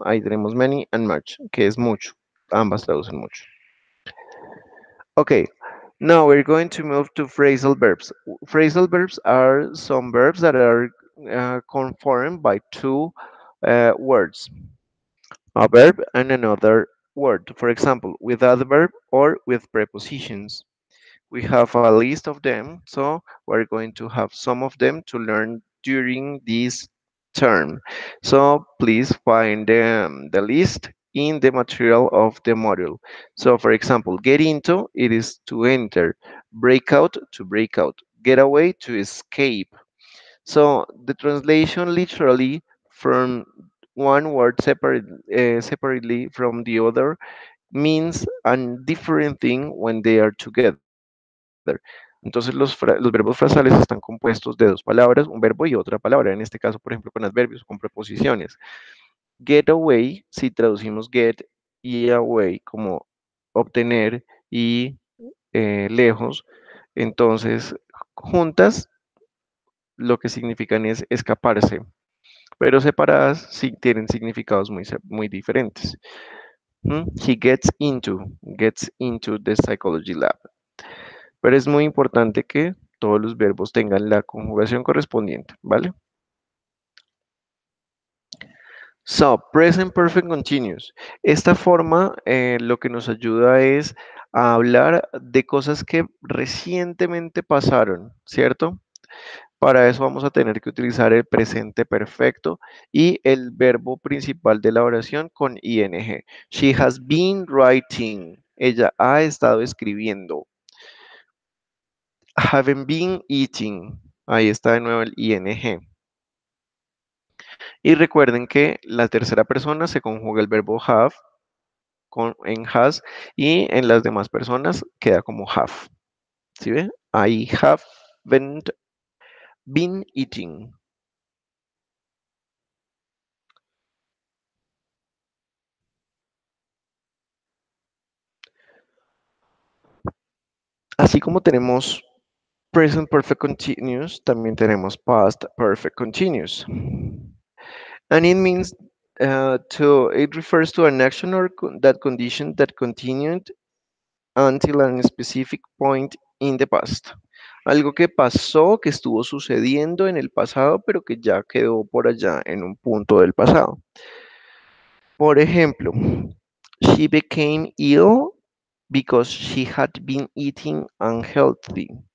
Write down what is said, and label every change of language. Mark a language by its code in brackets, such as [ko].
[es] Ahí tenemos many and much, que es mucho. Ambas traducen mucho. [en] Okay, now we're going to move to phrasal verbs. Phrasal verbs are some verbs that are conformed by two words, a verb and another word. For example, with adverb or with prepositions. We have a list of them, so we're going to have some of them to learn during this term. So please find the list in the material of the module. So for example, get into, it is to enter, break out, to break out, get away, to escape. So the translation literally from one word separately from the other means a different thing when they are together. [es] Entonces los verbos frasales están compuestos de dos palabras, un verbo y otra palabra, en este caso, por ejemplo, con adverbios, con preposiciones. Get away, si traducimos get y away como obtener y lejos, entonces juntas lo que significan es escaparse, pero separadas sí tienen significados muy diferentes. [en] He gets into the psychology lab. [es] Pero es muy importante que todos los verbos tengan la conjugación correspondiente, ¿vale? [en] So, present perfect continuous. [es] Esta forma lo que nos ayuda es a hablar de cosas que recientemente pasaron, ¿cierto? Para eso vamos a tener que utilizar el presente perfecto y el verbo principal de la oración con ing. [en] She has been writing. [es] Ella ha estado escribiendo. [en] Haven't been eating. [es] Ahí está de nuevo el ing. Y recuerden que la tercera persona se conjuga el verbo have en has y en las demás personas queda como have. ¿Sí ve? [en] I haven't been eating. [es] Así como tenemos present perfect continuous, también tenemos past perfect continuous. [en] And it means it refers to an action or that condition that continued until a specific point in the past. [es] Algo que pasó, que estuvo sucediendo en el pasado, pero que ya quedó por allá en un punto del pasado. Por ejemplo, [en] she became ill because she had been eating unhealthy.